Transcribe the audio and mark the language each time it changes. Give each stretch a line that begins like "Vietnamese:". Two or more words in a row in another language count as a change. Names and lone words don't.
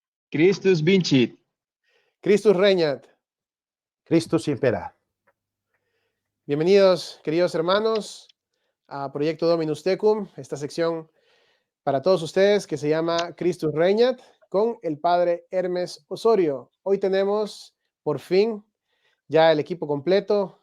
Latin: Christus vincit. Christus regnat. Christus impera.
Spanish: Bienvenidos, queridos hermanos, a Proyecto Dominus Tecum, esta sección para todos ustedes que se llama Christus regnat, con el padre Hermes Osorio. Hoy tenemos, por fin, ya el equipo completo.